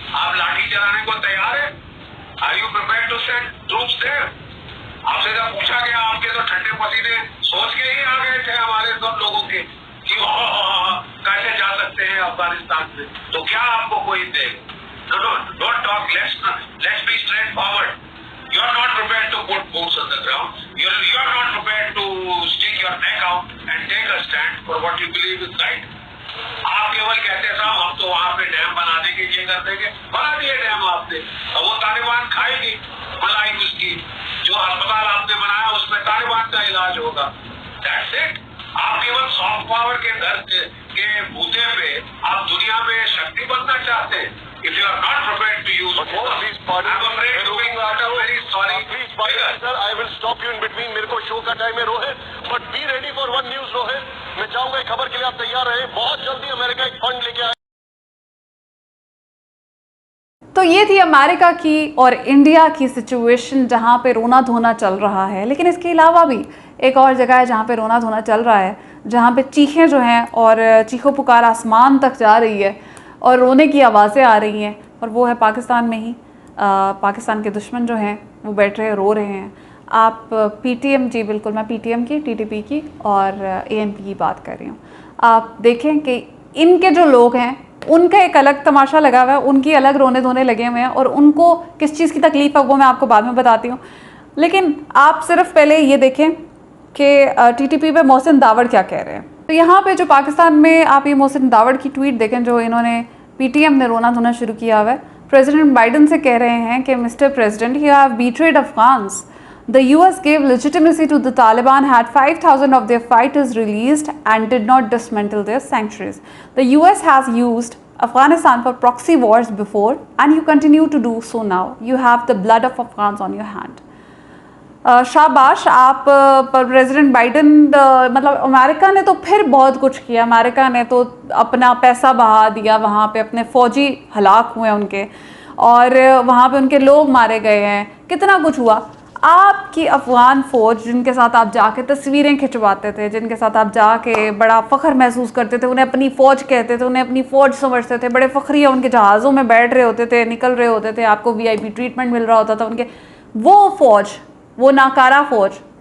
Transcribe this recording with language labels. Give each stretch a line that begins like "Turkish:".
Hindi: आप लाठी चलाने को तैयार है?
English: Are you prepared to send troops there?
Hindi: आपसे जब पूछा गया, आपके तो ठंडे पसीने सोच के ही आ गए थे हमारे सब लोगों के कि कैसे जा सकते हैं अफगानिस्तान से। तो क्या आपको कोई दे?
English: Don't talk, let's be straightforward. You are not prepared to put boots on the ground. You are not prepared to stick your neck out and take a stand for what you believe is right.
Hindi: आप केवल कहते साहब हम तो वहाँ पे dam बना देंगे, ये कर देंगे। बना दिए डैम आपने, अब वो तालिबान खाएगी मलाई उसकी। जो अस्पताल आपने बनाया उसमें तालिबान का इलाज होगा।
English: That's it.
Hindi: आप केवल सॉफ्ट पावर के दर्द के बूते पे आप दुनिया में शक्ति बनना चाहते हैं।
English: If you are not prepared to use force, I'm afraid to be very sorry. Please, sir, I will stop you in between.
Hindi: मेरे को शो का टाइम है Rohit,
English: but be ready for one news
Hindi: Rohit. मैं चाहूंगा एक खबर के लिए आप तैयार रहे। बहुत जल्दी अमेरिका एक फंड लेके आए। तो ये थी अमेरिका की और इंडिया की सिचुएशन जहाँ पे रोना धोना चल रहा है। लेकिन इसके अलावा भी एक और जगह है जहाँ पे रोना धोना चल रहा है, जहाँ पे चीखें जो हैं और चीखों पुकार आसमान तक जा रही है और रोने की आवाज़ें आ रही हैं, और वो है पाकिस्तान में ही। पाकिस्तान के दुश्मन जो हैं वो बैठ रहे रो रहे हैं। आप पीटीएम, जी बिल्कुल मैं पीटीएम की, टीटीपी की और एएनपी की बात कर रही हूँ। आप देखें कि इनके जो लोग हैं उनका एक अलग तमाशा लगा हुआ है, उनकी अलग रोने धोने लगे हुए हैं, और उनको किस चीज़ की तकलीफ़ है वो मैं आपको बाद में बताती हूँ। लेकिन आप सिर्फ पहले ये देखें कि टीटीपी पे मोहसिन दावड़ क्या कह रहे हैं। तो यहाँ पे जो पाकिस्तान में आप ये मोहसिन दावड़ की ट्वीट देखें जो इन्होंने पीटीएम ने रोना धोना शुरू किया हुआ है। प्रेसिडेंट बाइडन से कह रहे हैं कि mister president,
English: You have betrayed Afghans. The US gave legitimacy to the Taliban, had 5,000 of their fighters released and did not dismantle their sanctuaries. The US has used Afghanistan for proxy wars before and you continue to do so now. You have the blood of Afghans on your hand.
Hindi: शाबाश आप president Biden. मतलब America ने तो फिर बहुत कुछ किया। America ने तो अपना पैसा बहा दिया, वहाँ पे अपने फ़ौजी हलाक हुए उनके, और वहाँ पे उनके लोग मारे गए हैं, कितना कुछ हुआ। आपकी अफ़गान फ़ौज जिनके साथ आप जाके तस्वीरें खिंचवाते थे, जिनके साथ आप जाके बड़ा फ़ख्र महसूस करते थे, उन्हें अपनी फ़ौज कहते थे, उन्हें अपनी फ़ौज समझते थे, बड़े फ़ख्रिया उनके जहाज़ों में बैठ रहे होते थे, निकल रहे होते थे, आपको VIP ट्रीटमेंट मिल रहा होता था उनके। वो फ़ौज, वो नाकारा फ़ौज